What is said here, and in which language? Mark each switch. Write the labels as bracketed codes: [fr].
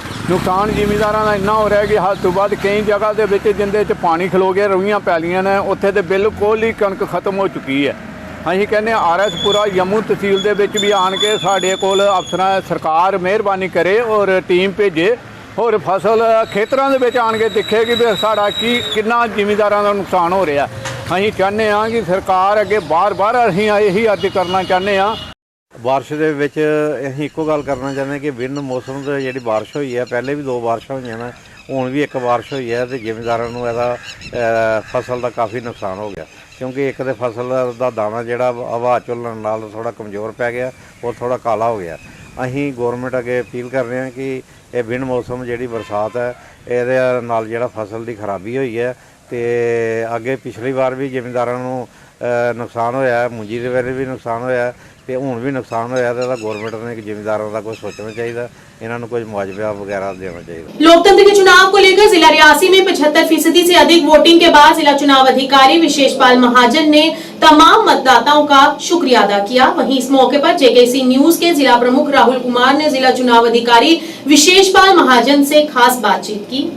[pa] नुकसान जिमीदारां दा इन्ना हो रहा है कि हद तो बाद कई जगह के विच जिंदे च पानी खलो गया, रुइयां पैलियां ने, उत्थे तो बिल्कुल ही कणक खत्म हो चुकी है। असीं कहने RS पुरा जम्मू तहसील दे विच भी आन के साडे कोल अफसरां सरकार मेहरबानी करे और टीम भेजे ਹੋਰ ਫਸਲ ਖੇਤਰਾਂ ਦੇ ਵਿੱਚ ਆਣ ਕੇ ਦੇਖੇਗੀ ਵੀ ਸਾਡਾ ਕਿੰਨਾ ਜ਼ਿਮੀਂਦਾਰਾਂ ਦਾ ਨੁਕਸਾਨ ਹੋ ਰਿਹਾ। ਅਸੀਂ ਚਾਹੁੰਦੇ ਹਾਂ ਕਿ ਸਰਕਾਰ ਅੱਗੇ ਬਾਰ-ਬਾਰ ਅਸੀਂ ਇਹੀ ਅਰਜ਼ ਕਰਨਾ ਚਾਹੁੰਦੇ ਹਾਂ। ਬਾਰਿਸ਼ ਦੇ ਵਿੱਚ ਅਸੀਂ ਇੱਕੋ ਗੱਲ ਕਰਨਾ ਚਾਹੁੰਦੇ ਕਿ ਬਿਨ ਮੌਸਮ ਦੀ ਜਿਹੜੀ ਬਾਰਿਸ਼ ਹੋਈ ਹੈ, ਪਹਿਲੇ ਵੀ 2 ਬਾਰਿਸ਼ਾਂ ਹੋਈਆਂ ਨੇ, ਹੁਣ ਵੀ 1 ਬਾਰਿਸ਼ ਹੋਈ ਹੈ, ਤੇ ਜ਼ਿਮੀਂਦਾਰਾਂ ਨੂੰ ਇਹਦਾ ਫਸਲ ਦਾ ਕਾਫੀ ਨੁਕਸਾਨ ਹੋ ਗਿਆ, ਕਿਉਂਕਿ ਇੱਕ ਤੇ ਫਸਲ ਦਾ ਦਾਣਾ ਜਿਹੜਾ ਹਵਾ ਚੱਲਣ ਨਾਲ ਥੋੜਾ ਕਮਜ਼ੋਰ ਪੈ ਗਿਆ, ਉਹ ਥੋੜਾ ਕਾਲਾ ਹੋ ਗਿਆ। ਅਸੀਂ ਗੌਰਮੈਂਟ ਅੱਗੇ ਅਪੀਲ ਕਰ ਰਹੇ ਹਾਂ ਕਿ ਇਹ ਬਿਨ ਮੌਸਮ ਜਿਹੜੀ ਬਰਸਾਤ ਹੈ, ਇਹਦੇ ਨਾਲ ਜਿਹੜਾ ਫਸਲ ਦੀ ਖਰਾਬੀ ਹੋਈ ਹੈ, ਤੇ ਅੱਗੇ ਪਿਛਲੀ ਵਾਰ ਵੀ ਜ਼ਿਮੀਂਦਾਰਾਂ ਨੂੰ ਨੁਕਸਾਨ ਹੋਇਆ, ਮੁੰਜੀ ਦੇ ਵੇਲੇ ਵੀ ਨੁਕਸਾਨ ਹੋਇਆ, ਤੇ ਹੁਣ भी नुकसान होया। [hi] तो गवर्नमेंट ने जिमींदारों का कुछ सोचना चाहिए, इन्होंने कुछ मुआवजा वगैरह देना चाहिए। लोकतंत्र के चुनाव को लेकर जिला रियासी में 75% से अधिक वोटिंग के बाद जिला चुनाव अधिकारी विशेषपाल महाजन ने तमाम मतदाताओं का शुक्रिया अदा किया। वहीं इस मौके पर जेकेसी न्यूज के जिला प्रमुख राहुल कुमार ने जिला चुनाव अधिकारी विशेषपाल महाजन से खास बातचीत की।